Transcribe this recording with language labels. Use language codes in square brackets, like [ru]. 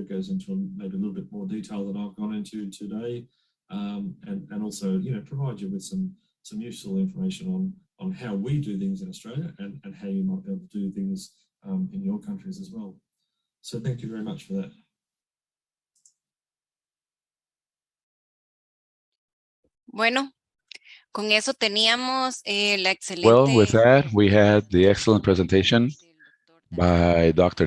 [en] It goes into maybe a little bit more detail than I've gone into today, and also provide you with some useful information on how we do things in Australia and how you might be able to do things in your countries as well. So thank you very much for that. [es] Bueno, con eso teníamos la excelente. [en] Well, with that, we had the excellent presentation by Dr.